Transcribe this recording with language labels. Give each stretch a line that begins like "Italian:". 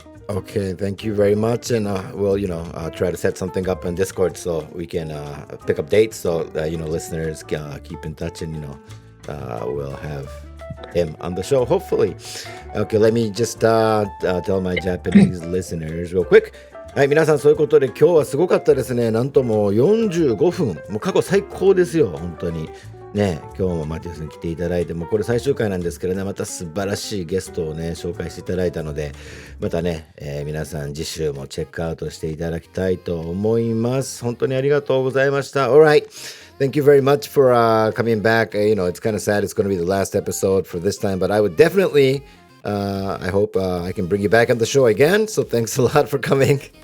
English: Okay, thank you very much. And we'll, try to set something up on Discord so we can pick up dates. So, listeners keep in touch, and, we'll have him on the show, hopefully. Okay, let me just tell my Japanese listeners real quick.
Japanese: はい、皆さん、そういうことで今日はすごかったですね。なんともう45分。もう過去最高ですよ、本当に。ね、今日もマティアスに来ていただいて、もうこれ最終回なんですけどね、また素晴らしいゲストをね、紹介していただいたので、またね、皆さん次週もチェックアウトしていただきたいと思います。本当にありがとうございました。
English: Alright, thank you very much for coming back. It's kind of sad it's going to be the last episode for this time, but I would definitely, I hope I can bring you back on the show again. So thanks a lot for coming.